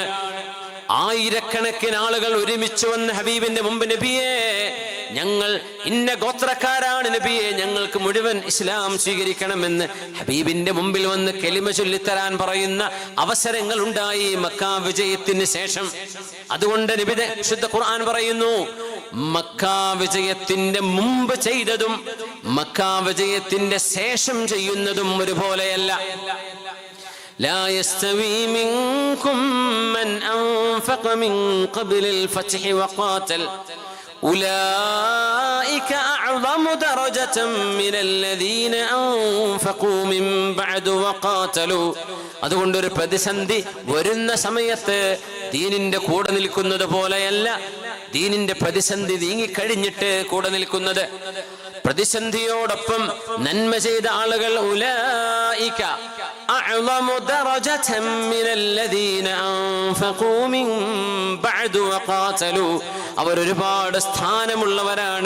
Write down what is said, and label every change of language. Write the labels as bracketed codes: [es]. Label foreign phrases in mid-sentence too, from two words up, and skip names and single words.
[ml] ആയിരക്കണക്കിന് ആളുകൾ ഒരുമിച്ച് വന്ന് ഹബീബിന്റെ മുമ്പ് നബിയെ ഞങ്ങൾ ഇന്ന ഗോത്രക്കാരാണ് നബിയെ, ഞങ്ങൾക്ക് മുഴുവൻ ഇസ്ലാം സ്വീകരിക്കണമെന്ന് ഹബീബിന്റെ മുമ്പിൽ വന്ന് കലിമ ചൊല്ലിത്തരാൻ പറയുന്ന അവസരങ്ങൾ ഉണ്ടായി മക്ക വിജയത്തിന് ശേഷം. അതുകൊണ്ട് നബിയുടെ ശുദ്ധ ഖുർആൻ പറയുന്നു, മക്ക വിജയത്തിന്റെ മുമ്പ് ചെയ്തതും മക്ക വിജയത്തിന്റെ ശേഷം ചെയ്യുന്നതും ഒരുപോലെയല്ല. [ar] لا يستوي منكم من أنفق من قبل الفتح وقاتل أولئك أعظم درجة من الذين أنفقوا من بعد وقاتلوا. [ml] അതുകൊണ്ടൊരു പ്രതിസന്ധി വരുന്ന സമയത്ത് ദീനിന്റെ കൂടെ നിൽക്കുന്നത് പോലെയല്ല ദീനിന്റെ പ്രതിസന്ധി നീങ്ങിക്കഴിഞ്ഞിട്ട് കൂടെ നിൽക്കുന്നത്. പ്രതിസന്ധിയോടൊപ്പം നന്മ ചെയ്ത ആളുകൾ [ar] أولئك أعظم درجة من الذين أنفقوا من بعد وقاتلوا, [ml] അവർ ഒരുപാട് സ്ഥാനമുള്ളവരാണ്.